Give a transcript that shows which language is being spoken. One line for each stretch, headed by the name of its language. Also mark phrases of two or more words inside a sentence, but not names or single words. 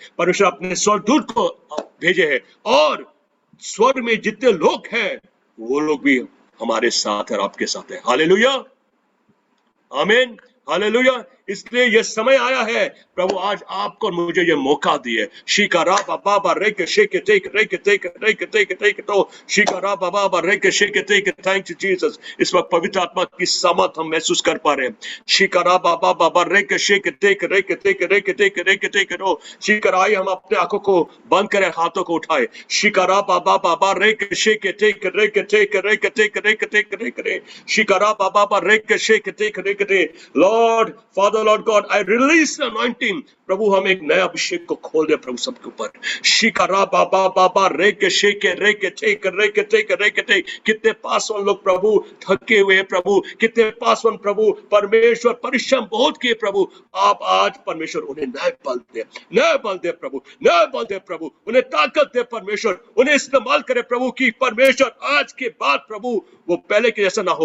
Hindi: परमेश्वर अपने स्वर्गदूत को भेजे है और स्वर्ग में जितने लोग हैं वो लोग भी हमारे साथ है और आपके साथ है। हालेलुया, आमीन, हालेलुया। इसलिए यह समय आया है, प्रभु आज आपको और मुझे ये मौका दिए। शिकारा बाबा रेके शेके टेक रेके टेक रेके टेक टेक तो शिकारा बाबा रेके शेके टेक।
English: Thank you Jesus.
Hindi: इस वक्त पवित्र आत्मा की सामर्थ हम महसूस कर पा रहे हैं। शिकारा बाबा रेके शेके टेक रेके टेक रेके टेक रेके टेक तो शिकारा, हम अपने आंखों को बंद करें, हाथों को उठाए। शिकारा बाबा रेके शेके टेक रेके टेक रेके टेक रेके टेक रेके शिकारा बाबा रेके शेके टेक रेके टेक।
English: Lord Father, Lord God, I release the anointing.
Hindi: प्रभु हम एक नया अभिषेक को खोल दे प्रभु सबके ऊपर। शिकारा बाबा रेके शेके रेके टेक रेके टेक रेके टेक। कितने पासवान लोग प्रभु थके हुए हैं प्रभु, कितने पासवान प्रभु परमेश्वर परिश्रम बहुत किए प्रभु। आप आज परमेश्वर उन्हें नए बल दे, नए बल दे प्रभु, नए बल दे प्रभु, उन्हें ताकत दे परमेश्वर, उन्हें इस्तेमाल करे प्रभु की परमेश्वर आज के बाद प्रभु वो पहले के जैसा ना हो।